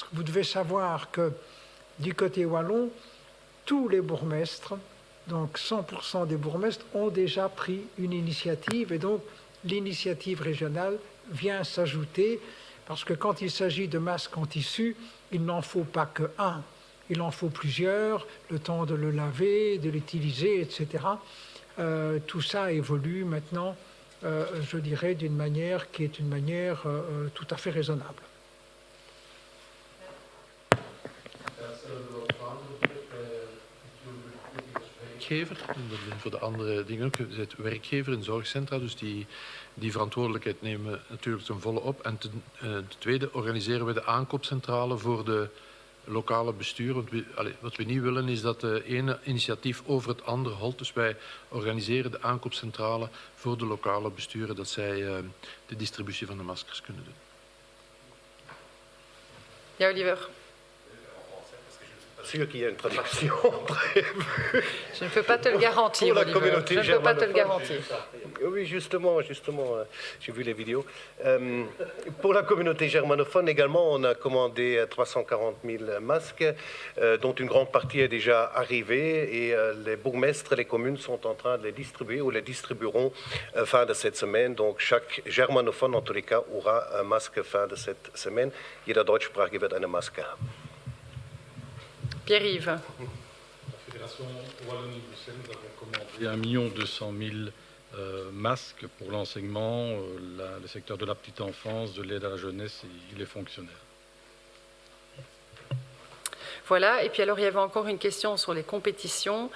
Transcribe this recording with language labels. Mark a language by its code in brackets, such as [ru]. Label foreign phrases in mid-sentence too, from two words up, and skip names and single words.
[fr] Vous devez savoir que du côté wallon, tous les bourgmestres, donc 100% des bourgmestres, ont déjà pris une initiative, et donc l'initiative régionale vient s'ajouter, parce que quand il s'agit de masques en tissu, il n'en faut pas qu'un, il en faut plusieurs, le temps de le laver, de l'utiliser, etc. Tout ça évolue maintenant, je dirais, d'une manière qui est une manière tout à fait raisonnable. [nl] Voor de andere dingen ook. Je bent werkgever in zorgcentra, dus die verantwoordelijkheid nemen we natuurlijk ten volle op. En ten tweede organiseren we de aankoopcentrale voor de lokale bestuur. Want wat we niet willen is dat de ene initiatief over het andere holt. Dus wij organiseren de aankoopcentrale voor de lokale besturen, dat zij de distributie van de maskers kunnen doen. Ja, Oliver. [fr] sûr qu'il y a une traduction prévue. Je ne peux pas te le garantir, Pour la Oliver. communauté Je ne peux pas te le germanophone. garantir. Oui, justement, j'ai vu les vidéos. Pour la communauté germanophone également, on a commandé 340 000 masques, dont une grande partie est déjà arrivée, et les bourgmestres et les communes sont en train de les distribuer ou les distribueront fin de cette semaine. Donc chaque germanophone, en tous les cas, aura un masque fin de cette semaine. [de] Jeder Deutschsprachige wird eine Maske haben. [fr] Pierre-Yves. La Fédération Wallonie-Bruxelles, nous avons commandé 1 200 000 masques pour l'enseignement, le secteur de la petite enfance, de l'aide à la jeunesse et les fonctionnaires. Voilà, et puis alors il y avait encore une question sur les compétitions.